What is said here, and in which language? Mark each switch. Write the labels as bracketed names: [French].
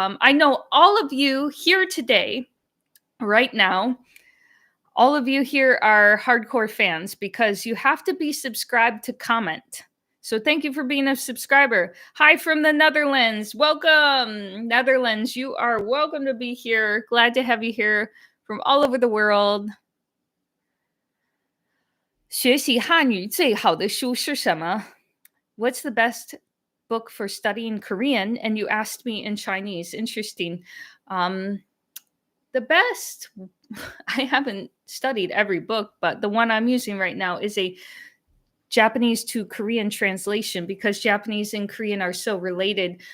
[English] I know all of you here today, right now, all of you here are hardcore fans because you have to be subscribed to comment. So thank you for being a subscriber. Hi from the Netherlands. Welcome, Netherlands. You are welcome to be here. Glad to have you here from all over the world. [Chinese] 学习汉语最好的书是什么? [English] What's the best book for studying Korean? And you asked me in Chinese. Interesting. The best, I haven't studied every book, but the one I'm using right now is a Japanese to Korean translation because Japanese and Korean are so related.